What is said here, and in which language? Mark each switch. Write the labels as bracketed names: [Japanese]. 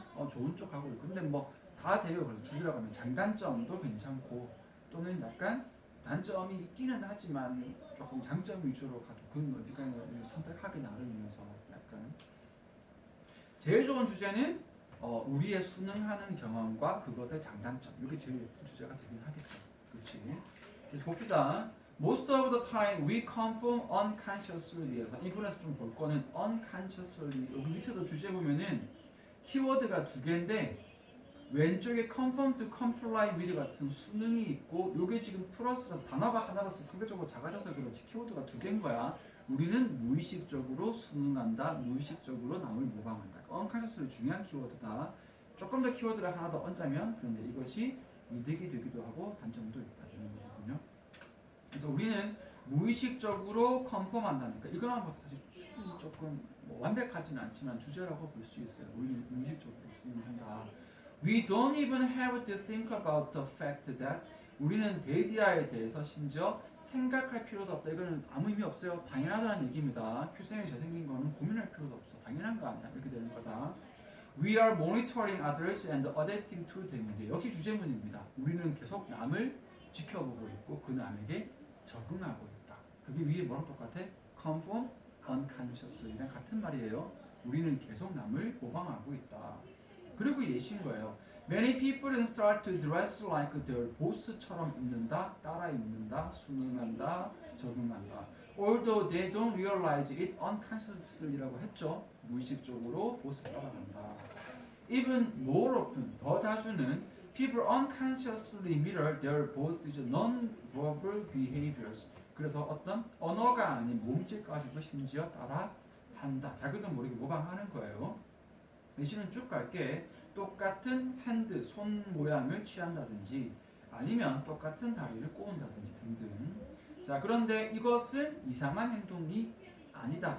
[Korean] 좋은 쪽 하고 있고. 근데 뭐 다 돼요. 그래서 주제라고 하면 장단점도 괜찮고 또는 약간 단점이 있기는 하지만 조금 장점 위주로 가도 그건 어디까지 선택하기 나름이면서 약간 제일 좋은 주제는 우리의 순응하는 경험과 그것의 장단점. 이게 제일 예쁜 주제가 되긴 하겠죠. 그렇지? 그래서 봅시다. [English] Most of the time we conform unconsciously에서 [Korean] 이 부분에서 좀 볼 거는 [English] unconsciously. [Korean] 여기 밑에도 주제 보면은 키워드가 두 개인데 왼쪽에 [English] conform to comply with [Korean] 같은 순응이 있고, 요게 지금 플러스라서 단어가 하나라서 상대적으로 작아져서 그렇지 키워드가 두 개인 거야. 우리는 무의식적으로 순응한다, 무의식적으로 남을 모방한다. unconsciously 중요한 키워드다. 조금 더 키워드를 하나 더 얹자면 그런데 이것이 이득이 되기도 하고 단점도 있다 이런 거거든요. 그래서 우리는 무의식적으로 컨펌한다니까 이거만 봐도 사실 조금 뭐 완벽하지는 않지만 주제라고 볼 수 있어요. 우리는 무의식적으로 순응한다. [English] We don't even have to think about the fact that [Korean] 우리는 데이디아에 대해서 심지어 생각할 필요도 없다. 이거는 아무 의미 없어요. 당연하다는 얘기입니다. 큐쌤이 잘생긴 거는 고민할 필요도 없어. 당연한 거 아니야. 이렇게 되는 거다. [English] We are monitoring others and adapting to them. [Korean] 역시 주제문입니다. 우리는 계속 남을 지켜보고 있고 그 남에게 적응하고 있다. 그게 위에 뭐랑 똑같아? [English] Conform unconsciously [Korean] 랑 같은 말이에요. 우리는 계속 남을 모방하고 있다. 그리고 예시인 거예요. [English] Many people start to dress like their boss처럼 [Korean] 입는다, 따라 입는다, 순응한다, 적응한다. [English] Although they don't realize it unconsciously [Korean] 라고 했죠. 무의식적으로 보스 따라간다. [English] Even more often, [Korean] 더 자주는 [English] people unconsciously mirror their boss's non-verbal behaviors. [Korean] 그래서 어떤 언어가 아닌 몸짓까지도 심지어 따라한다. 자기도 모르게 모방하는 거예요. 예시는 쭉 갈게. 똑같은 핸드, 손 모양을 취한다든지 아니면 똑같은 다리를 꼬은다든지 등등. 자, 그런데 이것은 이상한 행동이 아니다.